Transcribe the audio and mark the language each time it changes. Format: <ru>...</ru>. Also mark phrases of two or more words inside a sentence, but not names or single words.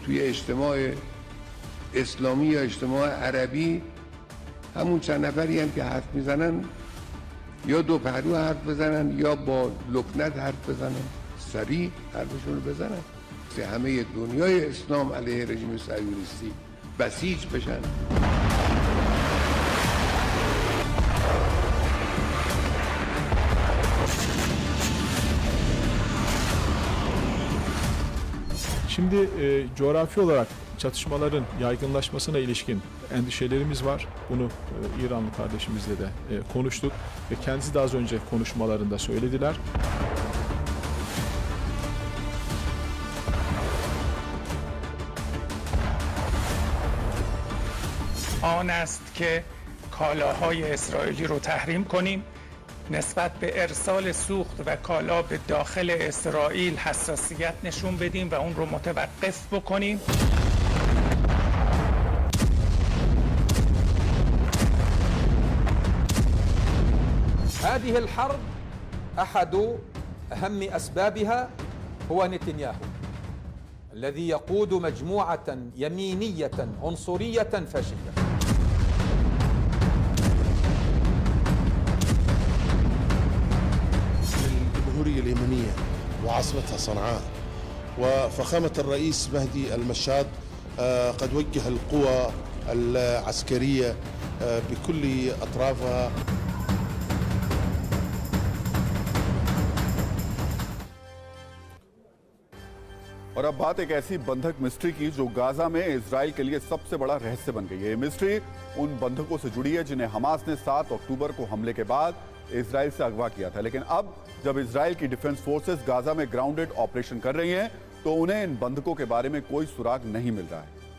<fa>توی اجتماع اسلامی یا اجتماع عربی همون چند نفری هم که حرف میزنن یا دو پهلو حرف بزنن یا با لکنت حرف بزنن، سریع حرفشون رو بزنن، همه دنیای اسلام علیه رژیم صهیونیستی بسیج بشن.</fa> <tr>Şimdi coğrafi olarak çatışmaların yaygınlaşmasına ilişkin endişelerimiz var. Bunu İranlı kardeşimizle de konuştuk ve kendisi de az önce konuşmalarında söylediler.</tr> <fa>آن است که کالاهای اسرائیلی رو تحریم کنیم، نسبت به ارسال سوخت و کالا به داخل اسرائیل حساسیت نشون بدیم و اون رو متوقف بکنیم.</fa> <ar>هذه الحرب أحد أهم أسبابها هو نتنياهو الذي يقود مجموعة يمينية عنصرية فاشية. الجمهورية اليمنية وعاصمتها صنعاء، وفخامة الرئيس مهدي المشاد قد وجه القوى العسكرية بكل أطرافها.</ar> <hi>और अब बात एक ऐसी बंधक मिस्ट्री की जो गाजा में इजराइल के लिए सबसे बड़ा रहस्य बन गई है। ये मिस्ट्री उन बंधकों से जुड़ी है जिन्हें हमास ने 7 अक्टूबर को हमले के बाद इजराइल से अगवा किया था, लेकिन अब जब इजराइल की</hi> <en>defense forces</en> <hi>गाजा में</hi> <en>grounded operation</en> <hi>कर रही हैं तो उन्हें इन बंधकों के बारे में कोई सुराग नहीं मिल रहा है।</hi>